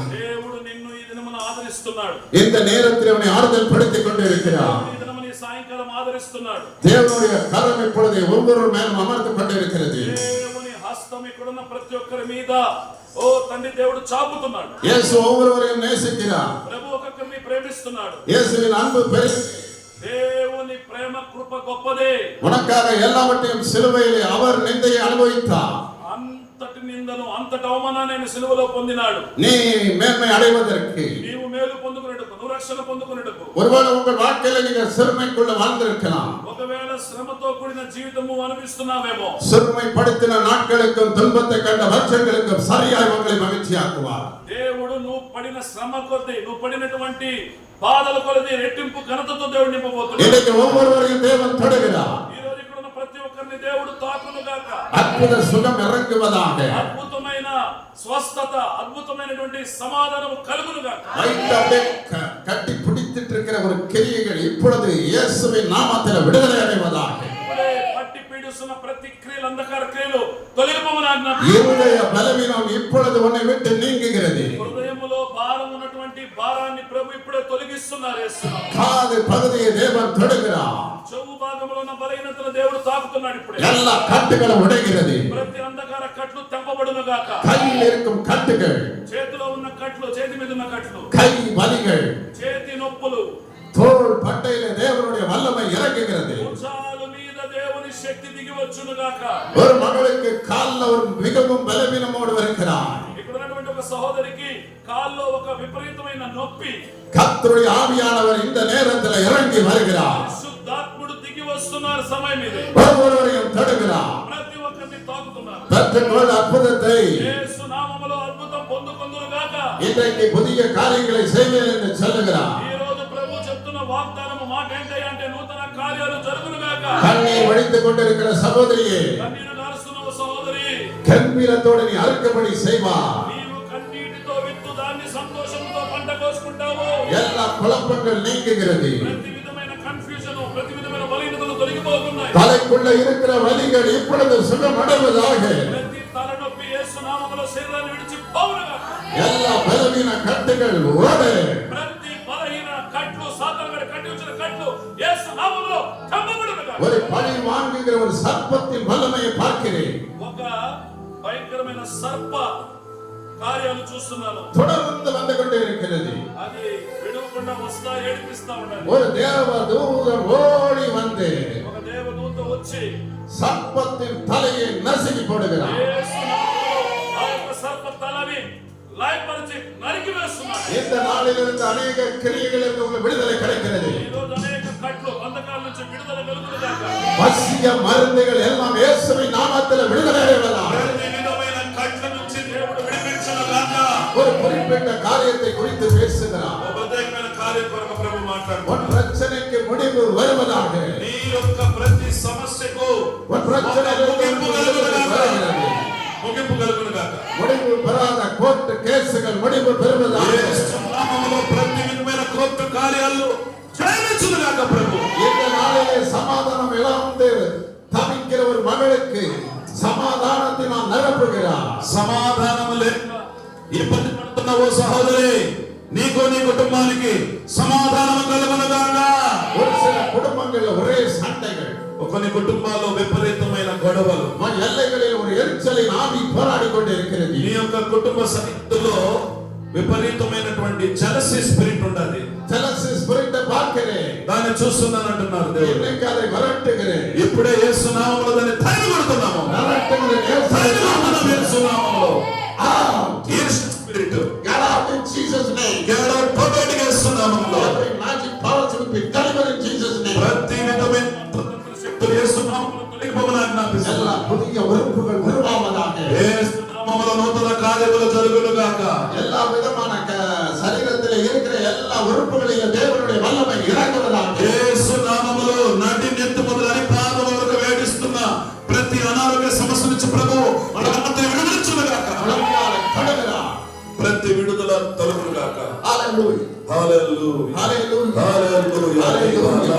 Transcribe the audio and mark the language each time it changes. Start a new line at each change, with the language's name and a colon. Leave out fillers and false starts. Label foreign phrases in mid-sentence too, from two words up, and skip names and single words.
Telugu: దేవుడు నిన్ను ఈ దినమున ఆదరిస్తున్నాడు.
Tamil: இந்த நேரத்தில் உன்னை ஆறுதல் படுத்திக் கொண்டிருக்கிறார்.
Telugu: ఈ దినమున ఈ సాయంకాలం ఆదరిస్తున్నాడు.
Tamil: தேவனுடைய கரம் இப்பொழுது ஒவ்வொரு மேலும் அமர்ந்து கொண்டிருக்கிறது.
Telugu: దేవుని హస్తం ఇక్కడున్న ప్రతి ఒక్కరి మీద ఓ తండ్రి దేవుడు చాపుతున్నాడు.
Tamil: இயேசு ஒவ்வொருவரையும் நேசிக்கிறார்.
Telugu: ప్రభు ఒక్కొక్కరిని ప్రేమిస్తున్నాడు.
Tamil: இயேசுவின் அன்பு பெரியது.
Telugu: దేవుని ప్రేమ కృప గొప్పదే.
Tamil: உனக்காக எல்லாவற்றையும் சிலுவையிலே அவர் நிந்தையை அனுபவித்தார்.
Telugu: అంతటి నిందను, అంతటి అవమానాన్ని ఆయన సిలువలో పొందినాడు.
Tamil: நீ மேன்மை அடைவதற்கு,
Telugu: నీవు మేలు పొందుకునేటకు, నువ్వు రక్షణ పొందుకునేటకు.
Tamil: ஒருவேளை உங்கள் வாழ்க்கையில நீங்கள் சிறுமைக்குள்ள வாழ்ந்திருக்கலாம்.
Telugu: ఒకవేళ శ్రమతో కూడిన జీవితము అనిపిస్తున్నావేమో,
Tamil: சிறுமைப்படுத்தின நாட்களுக்கும் துன்பத்தை கண்ட வருஷங்களுக்கும் சரியாய் உங்களை மகிழ்ச்சியாக்குவார்.
Telugu: దేవుడు నువ్వు పడిన శ్రమ కొద్దీ, నువ్వు పడినటువంటి బాధల కొలది రెట్టింపు ఘనతతో దేవుడు నింపబోతున్నాడు.
Tamil: இன்னைக்கு ஒவ்வொருவரையும் தேவன் தொடுகிறார்.
Telugu: ఈ రోజు ఇక్కడ ఉన్న ప్రతి ఒక్కరిని దేవుడు తాకును గాక.
Tamil: அற்புத சுகம் இறங்குவதாக.
Telugu: అద్భుతమైన స్వస్థత, అద్భుతమైనటువంటి సమాధానం కలుగునుగాక.
Tamil: வைத்தே கட்டி பிடித்துட்டு இருக்கிற ஒரு கிரியைகள் இப்பொழுது இயேசுவின் நாமத்தில் விடுதலை அடைவதாக.
Telugu: ఇప్పుడే పట్టి పీడిస్తున్న ప్రతి క్రియలు, అంధకార క్రియలు తొలగిపోమని ఆజ్ఞాపించు.
Tamil: இருதய பலவீனம் இப்பொழுது உன்னை விட்டு நீங்குகிறது.
Telugu: హృదయములో భారం ఉన్నటువంటి భారాన్ని ప్రభు ఇప్పుడే తొలగిస్తున్నారు. యేసు
Tamil: காது பகுதியை தேவன் தொடுகிறார்.
Telugu: చెవు భాగంలో ఉన్న బలహీనతను దేవుడు తాకుతున్నాడు. ఇప్పుడే
Tamil: எல்லா கட்டுகளும் உடைகிறது.
Telugu: ప్రతి అంధకార కట్లు తెంపబడునుగాక.
Tamil: கையில் இருக்கும் கட்டுகள்,
Telugu: చేతిలో ఉన్న కట్లు, చేతి మీద ఉన్న కట్లు,
Tamil: கை வலிகள்,
Telugu: చేతి నొప్పులు,
Tamil: தோள் பட்டையில தேவனுடைய வல்லமை இறங்குகிறது.
Telugu: భుజాల మీద దేవుని శక్తి దిగి వచ్చునుగాక.
Tamil: ஒரு மகளுக்கு கால்ல ஒரு மிகவும் பலவீனமோடு இருக்கிறார்.
Telugu: ఇక్కడ ఉన్నటువంటి ఒక సహోదరికి కాల్లో ఒక విపరీతమైన నొప్పి.
Tamil: கர்த்தருடைய ஆவியானவர் இந்த நேரத்தில் இறங்கி வருகிறார்.
Telugu: పరిశుద్ధాత్ముడు దిగి వస్తున్నారు సమయం ఇది.
Tamil: ஒவ்வொருவரையும் தொடுகிறார்.
Telugu: ప్రతి ఒక్కరిని తాకుతున్నారు.
Tamil: பெற்றுக்கொள் அற்புதத்தை.
Telugu: యేసు నామములో అద్భుతం పొందుకొందురుగాక.
Tamil: இன்றைக்கு புதிய காரியங்களை செய்வேன் என்று சொல்லுகிறார்.
Telugu: ఈ రోజు ప్రభు చెప్తున్న వాగ్దానము మాట ఏంటంటే నూతన కార్యాలు జరుగునుగాక.
Tamil: கண்ணீர் வடித்துக் கொண்டிருக்கிற சகோதரியே,
Telugu: కన్నీరు గారుస్తున్న ఓ సహోదరి,
Tamil: கம்பீரத்தோடு நீ அறுக்கபடி செய்வார்.
Telugu: నీవు కన్నీటితో విత్తు దాన్ని సంతోషంతో పంట కోసుకుంటావు.
Tamil: எல்லா குழப்பங்கள் நீங்குகிறது.
Telugu: ప్రతి విధమైన కన్ఫ్యూజన్, ప్రతి విధమైన బలహీనతలు తొలగిపోతున్నాయి.
Tamil: தலைக்குள்ள இருக்கிற வலிகள் இப்பொழுது சுகமடைவதாக.
Telugu: ప్రతి తలనొప్పి యేసు నామములో శరీరాన్ని విడిచి పోవునుగాక.
Tamil: எல்லா பலவீன கட்டுகள் ஓடு.
Telugu: ప్రతి బలహీన కట్లు, సాతానుగాడి కట్టి ఉంచిన కట్లు యేసు నామములో తెంపబడునుగాక.
Tamil: ஒரு பழி வாங்குகிற ஒரு சர்ப்பத்தின் வல்லமையை பார்க்கிறேன்.
Telugu: ఒక భయంకరమైన సర్ప కార్యాలు చూస్తున్నాను.
Tamil: தொடர்ந்து வந்து கொண்டே இருக்கிறது.
Telugu: అది విడవకుండా వస్తా ఏడిపిస్తా ఉండాలి.
Tamil: ஒரு தேவதூதன் ஓடி வந்து
Telugu: ఒక దేవదూత వచ్చి
Tamil: சர்ப்பத்தின் தலையை நசுக்கி போடுகிறார்.
Telugu: యేసు నామములో ఆ యొక్క సర్ప తలని లయపరిచి నరికి వేస్తున్నాడు.
Tamil: இந்த நாளிலிருந்து அநேக கிரியைகளிலிருந்து உங்களுக்கு விடுதலை கிடைக்கிறது.
Telugu: ఈ రోజు అనేక కట్లు, బంధకాల నుంచి విడుదల కలుగునుగాక.
Tamil: வசிய மருந்துகள் எல்லாம் இயேசுவின் நாமத்தில் விடுதலை அடைவதாக.
Telugu: ప్రతి విధమైన కట్ల నుంచి దేవుడు విడిపించునుగాక.
Tamil: ஒரு குறிப்பிட்ட காரியத்தை குறித்து பேசுகிறார்.
Telugu: ఒక ప్రత్యేకమైన కార్యం కొరకు ప్రభు మాట్లాడుతున్నాడు.
Tamil: உன் பிரச்சனைக்கு முடிவு வருவதாக.
Telugu: నీ యొక్క ప్రతి సమస్యకు
Tamil: உன் பிரச்சனைகளுக்கு
Telugu: ముగింపు కలుగునుగాక. ముగింపు కలుగునుగాక.
Tamil: முடிவு பெறாத கோர்ட்டு கேசுகள் முடிவு பெறுவதாக.
Telugu: యేసు నామములో ప్రతి విధమైన కోర్టు కార్యాలు జయించునుగాక ప్రభు.
Tamil: இந்த நாளிலே சமாதானம் இழந்து தவிக்கிற ஒரு மகளுக்கு సమాధానத்தை நான் నిరపుகிறார்.
Telugu: సమాధానం లేక ఇబ్బంది పడుతున్న ఓ సహోదరి, నీకు నీ కుటుంబానికి సమాధానం కలుగునుగాక.
Tamil: ஒரு சில குடும்பங்கள்ல ஒரே சண்டைகள்,
Telugu: కొన్ని కుటుంబాల్లో విపరీతమైన గొడవలు,
Tamil: எல்லைகளில் ஒரு எரிச்சலின் ஆவி போராடி கொண்டு இருக்கிறது.
Telugu: నీ యొక్క కుటుంబ సన్నిధిలో విపరీతమైనటువంటి
English: jealousy spirit
Telugu: ఉండాలి.
English: jealousy spirit
Tamil: பார்க்கிறேன்,
Telugu: దాన్ని చూస్తున్నాను అంటున్నారు దేవుడు.
Tamil: இன்னைக்கு அதை விரட்டுகிறேன்.
Telugu: ఇప్పుడే యేసు నామములో దాన్ని తరిమికొడుతున్నాము. తరిమికొడుతున్నాము యేసు నామములో. ఈర్ష్య స్పిరిట్
English: Get out in Jesus' name.
Telugu: బయటికి యేసు నామములో.
English: Every magic powers will be delivered in Jesus' name.
Telugu: ప్రతి విధమైన శక్తులు యేసు నామములో తొలగిపోమని ఆజ్ఞాపిస్తున్నాను.
Tamil: எல்லா புதிய உறுப்புகள் உருவாவதாக.
Telugu: యేసు నామములో నూతన కార్యములు జరుగునుగాక.
Tamil: எல்லா விதமான சரீரத்தில் இருக்கிற எல்லா உறுப்புகளிலும் தேவனுடைய வல்லமை இறங்குவதாக.
Telugu: యేసు నామములో నడి నెత్తి మొదలు అరి పాదం వరకు వేడిస్తున్న ప్రతి అనారోగ్య సమస్య నుంచి ప్రభు మనమంతా విడుదలచునుగాక. ప్రతి విడుదల తొలగునుగాక. హల్లెలూయా, హల్లెలూయా, హల్లెలూయా, హల్లెలూయా. హల్లెలూయా.